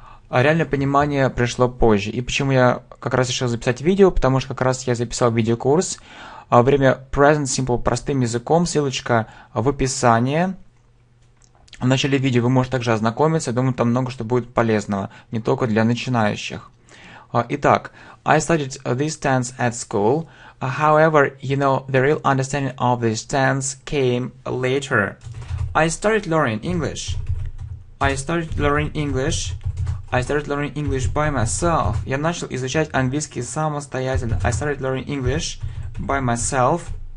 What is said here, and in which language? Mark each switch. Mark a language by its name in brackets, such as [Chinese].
[Russian] Реальное понимание пришло позже. И почему я как раз решил записать видео? Потому что как раз я записал видеокурс время Present Simple простым языком. Ссылочка в описании. В начале видео вы можете также ознакомиться. Думаю, там много что будет полезного. Не только для начинающих. Итак, [English] I studied this tense at school. However, the real understanding of this tense came later. I started learning English by myself. [Russian] Я начал изучать английский самостоятельно. [English] I started learning English by myself.